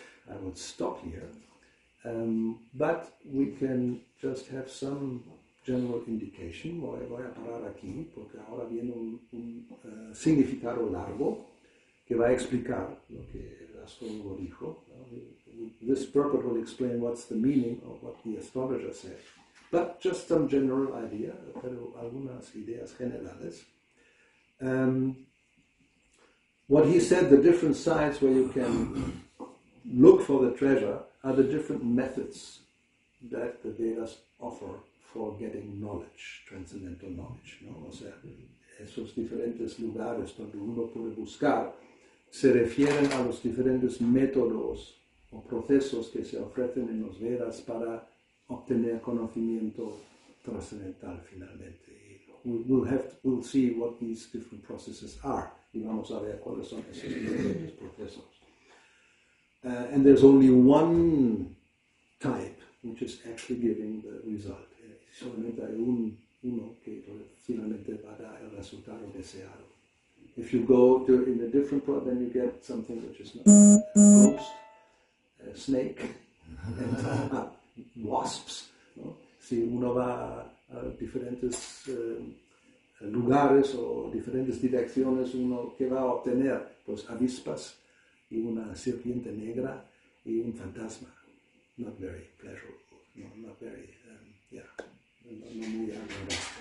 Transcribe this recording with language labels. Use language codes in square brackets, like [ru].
[en] I will stop here, but we can just have some general indication. [es] Voy a parar aquí porque ahora viene un significado largo que va a explicar lo que el astrólogo dijo. [en] This purport will explain what's the meaning of what the astrologer said, but just some general idea, [es] pero algunas ideas generales. [en] What he said, the different sites where you can look for the treasure are the different methods that the Vedas offer for getting knowledge, transcendental knowledge, ¿no? [es] O sea, esos diferentes lugares donde uno puede buscar se refieren a los diferentes métodos o procesos que se ofrecen en los Vedas para obtener conocimiento trascendental finalmente. [en] We'll see what these different processes are. [es] Y vamos a ver cuáles son esos diferentes procesos. [en] And there's only one type which is actually giving the result. [es] Solamente hay uno que finalmente va a dar el resultado deseado. [en] If you go to in a different product, then you get something which is not a ghost, a snake, and wasps. [es] ¿No? Si uno va a diferentes lugares o diferentes direcciones, uno que va a obtener pues avispas y una serpiente negra y un fantasma. [en] Not very pleasurable. No, not very, [es] no muy agradable.